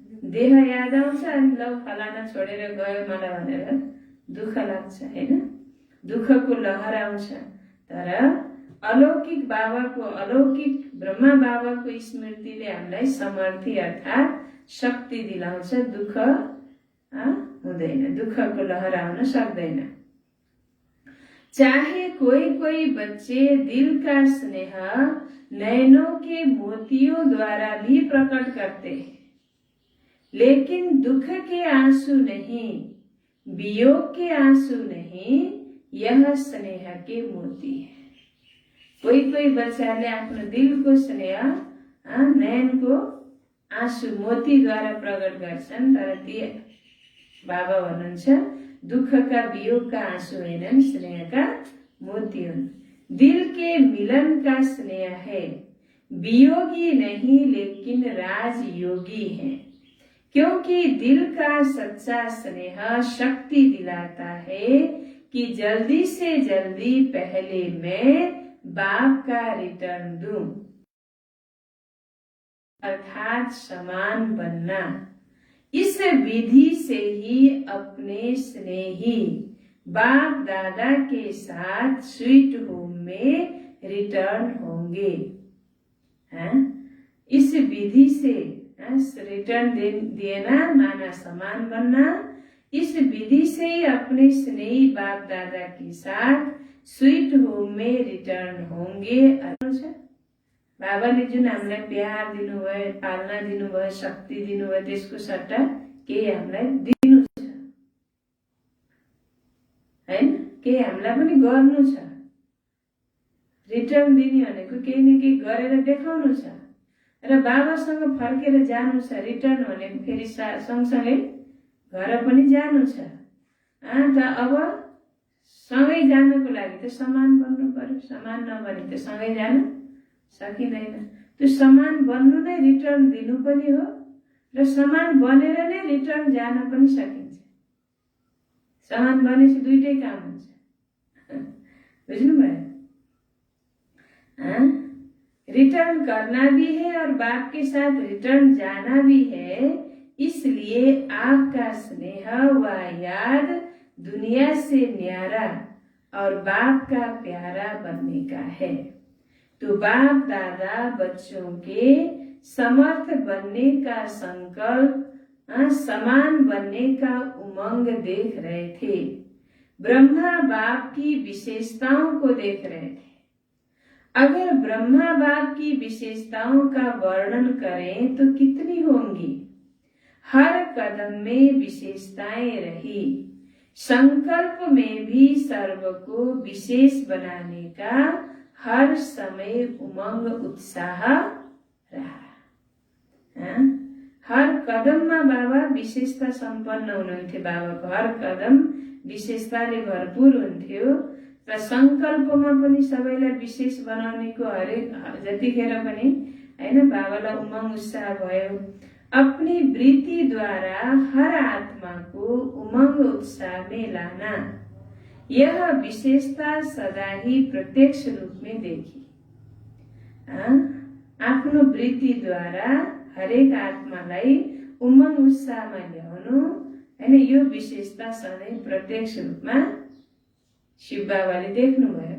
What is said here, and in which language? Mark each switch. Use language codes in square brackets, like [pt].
[ne] देह याद आउँछ अनि लौ फलाना छोडेर गयो मलाई भनेर दुःख लाग्छ, हैन? दुःखको लहर आउँछ। तर अलौकिक बाबाको, अलौकिक ब्रह्मा बाबाको स्मृतिले हामीलाई समर्थी अर्थात शक्ति दिलाउँछ। दुःख हुँदैन, दुःखको लहर आउन सक्दैन। [hi] चाहे कोई कोई बच्चे दिल का स्नेह नयनों के मोतियों द्वारा भी प्रकट करते हैं, लेकिन दुख के आंसू नहीं, वियोग के आंसू नहीं, यह स्नेह के मोती है। [ne] कोही कोही बच्चाले आफ्नो दिलको स्नेह नयनको आंसू मोतीद्वारा प्रकट गर्छन्, तर ती बाबा भन्नुहुन्छ दुःखका वियोगका आंसू होइनन्, स्नेहका मोती हुन्। [hi] दिल के मिलन का स्नेह है, वियोगी नहीं लेकिन राजयोगी है, क्योंकि दिल का सच्चा स्नेह शक्ति दिलाता है कि जल्दी से जल्दी पहले मैं बाप का रिटर्न दूं, अर्थात समान बनना। इस विधि से ही अपने स्नेही बाप दादा के साथ स्वीट होम में रिटर्न होंगे। इस विधि से रिटर्न देना माना समान बनना, इस विधि से ही अपने स्नेही बाप दादा के साथ स्वीट होम में रिटर्न होंगे। [ne] बाबाले जुन हामीलाई प्यार दिनुभयो, पालना दिनुभयो, शक्ति दिनुभयो, त्यसको सट्टा केही हामीलाई दिनु छ हैन, केही हामीलाई पनि गर्नु छ। रिटर्न दिने भनेको केही न केही गरेर देखाउनु छ र बाबासँग फर्केर जानु छ। रिटर्न भनेको फेरि सँगसँगै घर पनि जानु छ। त अब सँगै जानको लागि त समान बन्नु पर्यो, समान नबने त सँगै जान सकिँदैन। त्यो समान बन्नु नै रिटर्न दिनु पनि हो र समान बनेर नै रिटर्न जान पनि सकिन्छ। समान बनेपछि दुईटै काम हुन्छ, बुझ्नुभयो? [hi] रिटर्न करना भी है और बाप के साथ रिटर्न जाना भी है। इसलिए आपका स्नेह व याद दुनिया से न्यारा और बाप का प्यारा बनने का है। तो बाप दादा बच्चों के समर्थ बनने का संकल्प, समान बनने का उमंग देख रहे थे। ब्रह्मा बाप की विशेषताओं को देख रहे थे। अगर ब्रह्मा बाप की विशेषताओं का वर्णन करें तो कितनी होंगी। हर कदम में विशेषताएं रही। संकल्प में भी सर्व को विशेष बनाने का हर समय उमंग उत्साह रहा। [ne] हर कदममा बाबा विशेषता सम्पन्न हुनुहुन्थ्यो। बाबाको हर कदम विशेषताले भरपूर हुन्थ्यो र संकल्पमा पनि सबैलाई विशेष बनाउनेको हरेक जतिखेर पनि हैन बाबालाई उमंग उत्साह भयो। [hi] अपनी वृत्ति द्वारा हर आत्मा को उमंग उत्साह में लाना, यह विशेषता सदा ही प्रत्यक्ष रूप में देखी। [ne] आफ्नो वृत्ति द्वारा हरेक आत्मालाई उमंग उत्साहमा ल्याउनु हैन, यो विशेषता सधैँ प्रत्यक्ष रूपमा शिव बाबाले देख्नुभयो।